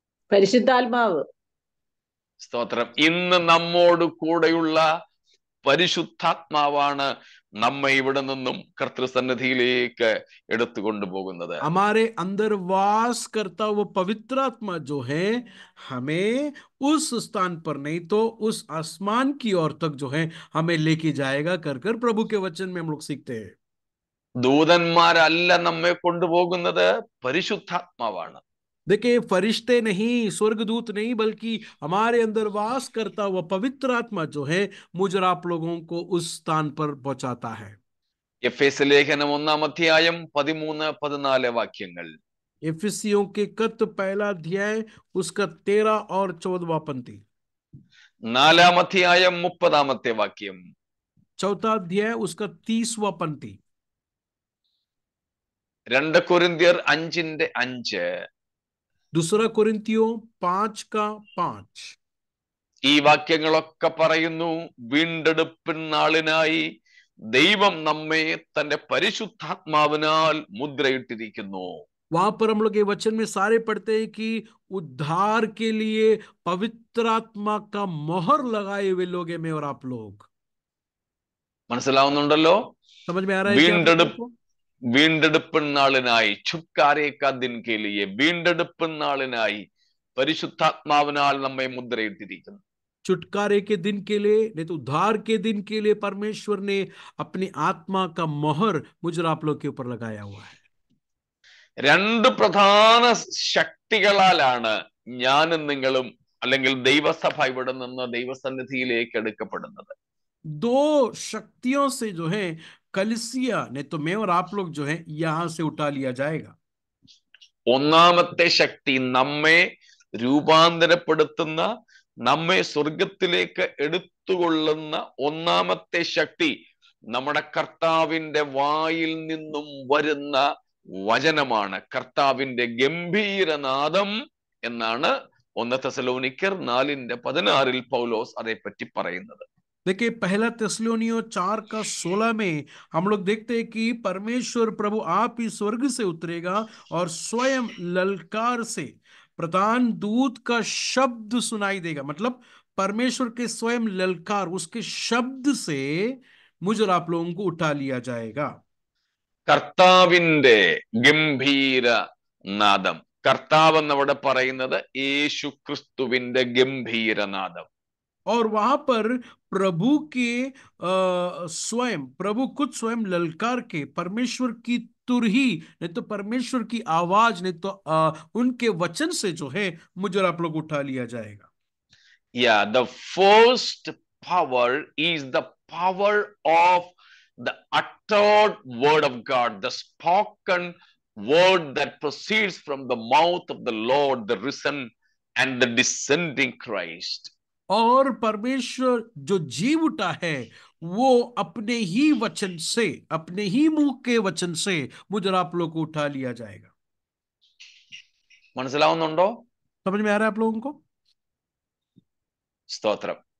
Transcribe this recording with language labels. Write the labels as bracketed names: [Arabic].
[Malayalam] പരിശുദ്ധാത്മാവ്. സ്തോത്രം. ഇന്ന് നമ്മോട് കൂടെയുള്ള പരിശുദ്ധാത്മാവാണ് നമ്മെ ഇവിടെ നിന്നും കർത്തൃസന്നിധിയിലേക്ക് എടുത്തു കൊണ്ടുപോകുന്നത്. [Hindi] हमारे अंदर वास करता वो पवित्र आत्मा जो है, हमें उस स्थान पर नहीं तो उस आसमान की ओर तक जो है हमें लेके जाएगा कर कर प्रभु के वचन में हम लोग सीखते हैं। [Malayalam] ദൂതന്മാരല്ല നമ്മെ കൊണ്ടുപോകുന്നത്, പരിശുദ്ധാത്മാവാണ്. [Hindi] देखिए, फरिश्ते नहीं, स्वर्गदूत नहीं, बल्कि हमारे अंदर वास करता हुआ पवित्र आत्मा जो है मुझ और आप लोगों को उस स्थान पर पहुंचाता है। [Malayalam] എഫേസ്യ ലേഖനം 1-ാം അധ്യായം 13-14 വാക്യങ്ങൾ. [Hindi] एफिसियों के खत पहला अध्याय उसका 13 और 14वां पंक्ति, [Malayalam] 4-ാം അധ്യായം 30-ാമത്തെ വാക്യം, [Hindi] चौथा अध्याय उसका 30वां पंक्ति, [Malayalam] 2 കൊരിന്ത്യർ 5:5. [Hindi] दूसरा कोरिन्थियों 5 का 5। [Malayalam] ഈ വാക്യങ്ങളൊക്കെ പറയുന്നു, വീണ്ടെടുപ്പിൻ നാളിനായി ദൈവം നമ്മെ തന്റെ പരിശുദ്ധാത്മാവിനാൽ മുദ്രയിട്ടിരിക്കുന്നു. [Hindi] वहां पर हम लोग ये वचन में सारे पढ़ते हैं कि उद्धार के लिए पवित्र आत्मा का मोहर लगाए हुए लोग हैं, मैं और आप लोग। [Malayalam] മനസ്സിലാവുന്നുണ്ടല്ലോ? [Hindi] समझ में आ रहा है क्या आप लोगों को? [Malayalam] വീണ്ടെടുപ്പിൻ നാളിനായി, [Hindi] छुटकारे का दिन के लिए, [Malayalam] വീണ്ടെടുപ്പിൻ നാളിനായി പരിശുദ്ധാത്മാവിനാൽ നമ്മെ മുദ്രയിട്ടിരിക്കുന്നു. [Hindi] छुटकारे के दिन के लिए, नहीं तो उद्धार के दिन के लिए परमेश्वर ने अपनी आत्मा का मोहर मुझ और आप लोग के ऊपर लगाया हुआ है। [Malayalam] 2 പ്രധാന ശക്തികളാലാണ് ഞാനും നിങ്ങളും അല്ലെങ്കിൽ ദൈവസഭ ഇവിടെ നിന്ന് ദൈവസന്നിധിയിലേക്ക് എടുക്കപ്പെടുന്നത്. [Hindi] 2 शक्तियों से जो है कलिसिया, नहीं तो मैं और आप लोग जो है यहां से उठा लिया जाएगा। [Malayalam] ഒന്നാമത്തെ ശക്തി നമ്മെ രൂപാന്തരപ്പെടുത്തുന്ന, നമ്മെ സ്വർഗത്തിലേക്ക് എടുത്തുകൊള്ളുന്ന ഒന്നാമത്തെ ശക്തി നമ്മുടെ കർത്താവിന്റെ വായിൽ നിന്നും വരുന്ന വചനമാണ്. കർത്താവിന്റെ ഗംഭീരനാദം എന്നാണ് 1 തെസ്സലോനിക്കർ 4:16 പൗലോസ് അതേപ്പറ്റി പറയുന്നത്. [Hindi] देखिए, पहला थिस्सलुनीयों 4 का 16 में हम लोग देखते हैं कि परमेश्वर प्रभु आप ही स्वर्ग से उतरेगा और स्वयं ललकार से प्रधान दूत का शब्द सुनाई देगा। मतलब परमेश्वर के स्वयं ललकार, उसके शब्द से मुझ और आप लोगों को उठा लिया जाएगा। [Malayalam] കർത്താവിന്റെ ഗംഭീര നാദം, കർത്താവ് എന്നവിടെ പറയുന്നത് യേശു ക്രിസ്തുവിന്റെ ഗംഭീരനാദം. [Hindi] और वहां पर प्रभु के स्वयं, प्रभु खुद स्वयं ललकार के, परमेश्वर की तुरही, नहीं तो परमेश्वर की आवाज, नहीं तो उनके वचन से जो है मुझे और आप लोग उठा लिया जाएगा। [English] Yeah, the first power is the power of the uttered word of God, the spoken word that proceeds from the mouth of the Lord, the risen and the descending Christ. [Hindi] और परमेश्वर जो जीव उठा है वो अपने ही वचन से, अपने ही मुंह के वचन से मुझे और आप लोग को उठा लिया जाएगा। [Malayalam] മനസ്സിലാവുന്നുണ്ടോ? [Hindi] समझ में आ रहा है आप लोगों को? [Malayalam] സ്തോത്രം.